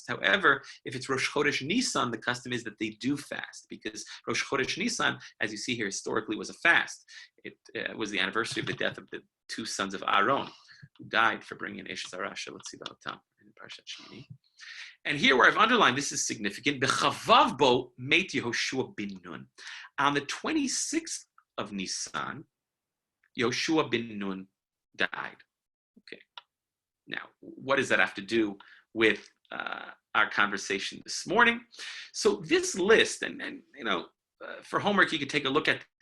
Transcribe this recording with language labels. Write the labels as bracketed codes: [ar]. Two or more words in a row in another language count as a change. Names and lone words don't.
[en] However, if it's [he] Rosh Chodesh Nisan, [en] the custom is that they do fast, because [he] Rosh Chodesh Nisan, [en] as you see here, historically was a fast. It was the anniversary of the death of the 2 sons of Aaron, who died for bringing in [he] Esh Zarasha. [en] Let's see about that in Parashat Shmini. And here where I've underlined, this is significant. [he] B'chavav bo meit Yehoshua bin Nun. [en] On the 26th of Nisan, Yehoshua bin Nun died. Okay. Now, what does that have to do with our conversation this morning? So this list, and for homework, you could take a look at this.